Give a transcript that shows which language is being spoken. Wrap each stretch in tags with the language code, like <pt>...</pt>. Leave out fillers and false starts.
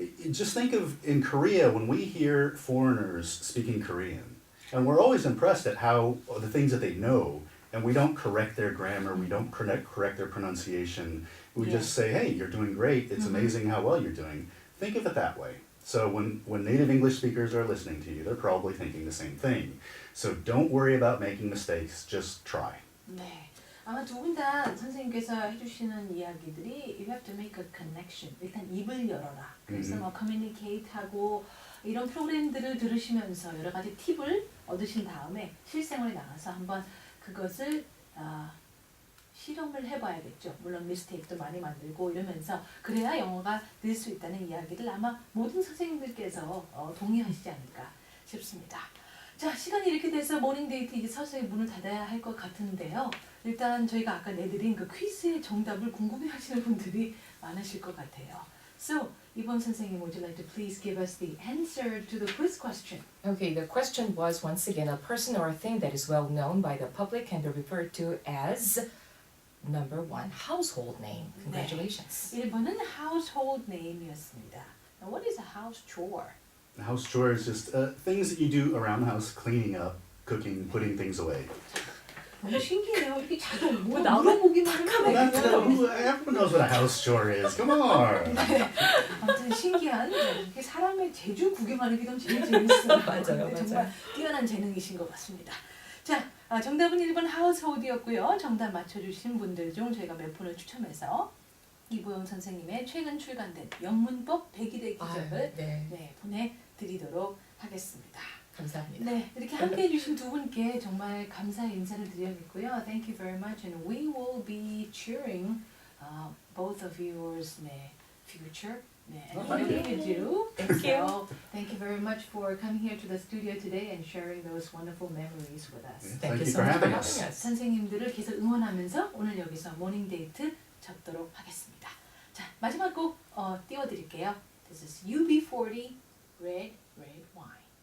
<en>Just think of in Korea, when we hear foreigners speaking Korean, and we're always impressed at how the things that they know, and we don't correct their grammar, we don't correct their pronunciation. We just say, hey, you're doing great. It's amazing how well you're doing. Think of it that way. So when native English speakers are listening to you, they're probably thinking the same thing. So don't worry about making mistakes. Just try.</en> <ko>네. 아마 두 분 다 선생님께서 해주시는 이야기들이</ko> <en>you have to make a connection.</en> <ko>일단 입을 열어라. 그래서 뭐 communicate하고 이런 프로그램들을 들으시면서 여러 가지 팁을 얻으신 다음에 실생활에 나가서 한번 그것을 실험을 해봐야겠죠. 물론 미스테이크도 많이 만들고 이러면서 그래야 영어가 늘 수 있다는 이야기를 아마 모든 선생님들께서 동의하시지 않을까 싶습니다. 자, 시간이 이렇게 돼서 모닝데이트 이제 서서히 문을 닫아야 할 것 같은데요. 일단 저희가 아까 내드린 그 퀴즈의 정답을 궁금해하시는 분들이 많으실 것 같아요.</ko> <en>So,</en> <ko>이번 선생님,</ko> <en>would you like to please give us the answer to the quiz question? Okay, the question was once again a person or a thing that is well known by the public and referred to as number 1, household name. Congratulations.</en> <ko>1번은 household name이었습니다.</ko> <en>Now, what is a house chore? House chore is just things that you do around the house, cleaning up, cooking, putting things away.</en> <ko>너무 신기해요. 이렇게 자동 뭐 나만 물어보기만 하면</ko> <en>Everyone knows what a house chore is. Come on.</en> <ko>아무튼 신기한 이렇게 사람의 재주 구경하는 게 너무 제일 재밌어요. 맞아요. 정말 뛰어난 재능이신 것 같습니다. 자, 정답은 1번 하우스홀드였고요. 정답 맞춰주신 분들 중 저희가 몇 분을 추첨해서 이보영 선생님의 최근 출간된 영문법 100일의 기적을 네, 보내드리도록 하겠습니다. 감사합니다. 네, 이렇게 함께해 주신 두 분께 정말 감사의 인사를 드려야겠고요.</ko> <en>Thank you very much, and we will be cheering both of yours future. And everything you do. Thank you. So, thank you very much for coming here to the studio today and sharing those wonderful memories with us. Thank you so for much for having having us. us.</en> <ko>선생님들을 계속 응원하면서 오늘 여기서 모닝데이트 접도록 하겠습니다. 자, 마지막 곡 띄워드릴게요.</ko> <en>This is UB40 Red Red Wine.</en>